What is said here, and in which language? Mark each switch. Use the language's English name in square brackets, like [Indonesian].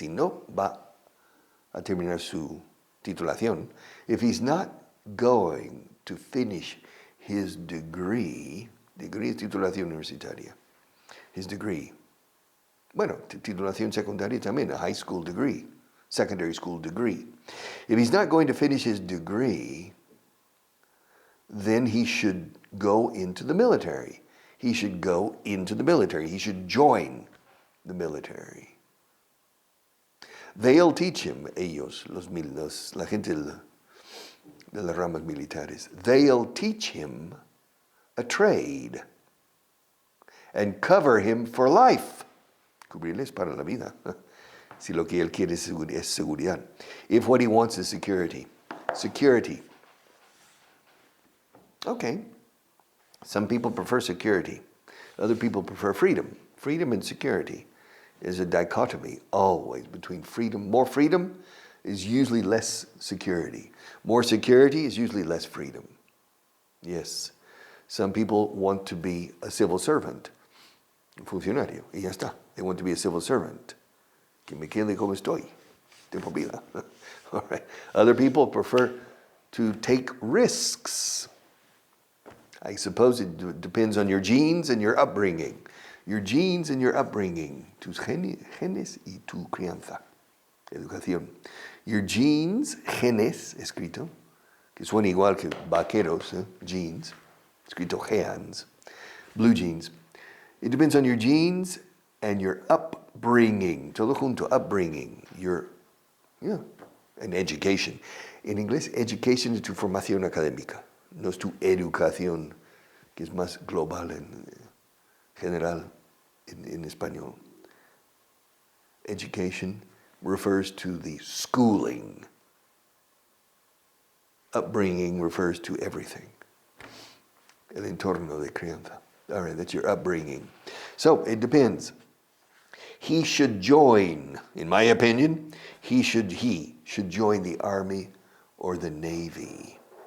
[Spanish] Si no va a terminar su titulación. [English] If he's not going to finish his degree [Spanish] es titulación universitaria, [English] his degree. [Spanish] Bueno, titulación secundaria también, [English] a high school degree, secondary school degree. If he's not going to finish his degree, then he should go into the military. He should go into the military. He should join the military. They'll teach him, [Spanish] ellos, la gente de las ramas militares, [English] they'll teach him a trade and cover him for life. [Spanish] Cubrirles para la vida. Si lo que él quiere es seguridad. [English] If what he wants is security. Security. Okay. Some people prefer security. Other people prefer freedom. Freedom and security is a dichotomy always between freedom. More freedom is usually less security. More security is usually less freedom. Yes. Some people want to be a civil servant. [Spanish] Un funcionario. Y ya está. [English] They want to be a civil servant. [Spanish] Que me quede como estoy. De por vida. [English] All right. Other people prefer to take risks. I suppose it depends on your genes and your upbringing. Your genes and your upbringing. [Spanish] Tus genes y tu crianza. Educación. Your genes, escrito, que suena igual que vaqueros, jeans, escrito genes, blue jeans. [English] It depends on your genes and your upbringing. [Spanish] Todo junto, [English] upbringing. And education. [Spanish] En inglés, education es tu formación académica. No es tu educación, que es más global en general en español. [English] education refers to the schooling. Upbringing refers to everything. [Spanish] El entorno de crianza. [English] All right, that's your upbringing. So it depends. He should join, in my opinion, he should join the Army or the Navy.